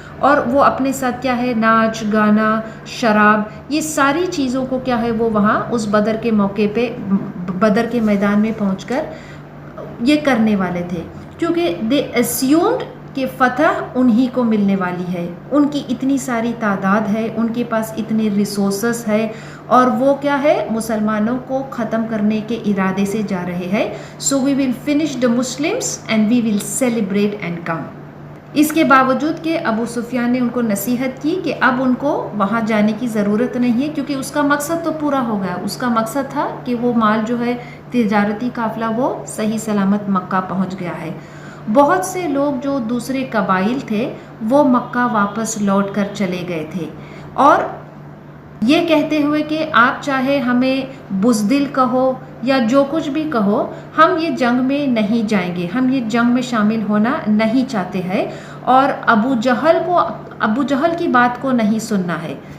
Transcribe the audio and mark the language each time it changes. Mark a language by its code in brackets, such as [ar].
[ur] اور وہ اپنے ساتھ کیا ہے، ناچ گانا، شراب، یہ ساری چیزوں کو کیا ہے وہ وہاں اس بدر کے موقع پہ، بدر کے میدان میں پہنچ کر یہ کرنے والے تھے، کیونکہ دے اسیومڈ کہ فتح انہی کو ملنے والی ہے. ان کی اتنی ساری تعداد ہے، ان کے پاس اتنے ریسورسز ہے، اور وہ کیا ہے، مسلمانوں کو ختم کرنے کے ارادے سے جا رہے ہیں. [en] So we will finish the Muslims and we will celebrate and come. [ur] اس کے باوجود کہ ابو سفیان نے ان کو نصیحت کی کہ اب ان کو وہاں جانے کی ضرورت نہیں ہے، کیونکہ اس کا مقصد تو پورا ہو گیا. اس کا مقصد تھا کہ وہ مال جو ہے، تجارتی قافلہ، وہ صحیح سلامت مکہ پہنچ گیا ہے. بہت سے لوگ جو دوسرے قبائل تھے وہ مکہ واپس لوٹ کر چلے گئے تھے، اور یہ کہتے ہوئے کہ آپ چاہے ہمیں بزدل کہو یا جو کچھ بھی کہو، ہم یہ جنگ میں نہیں جائیں گے، ہم یہ جنگ میں شامل ہونا نہیں چاہتے ہیں، اور ابو جہل کی بات کو نہیں سننا ہے.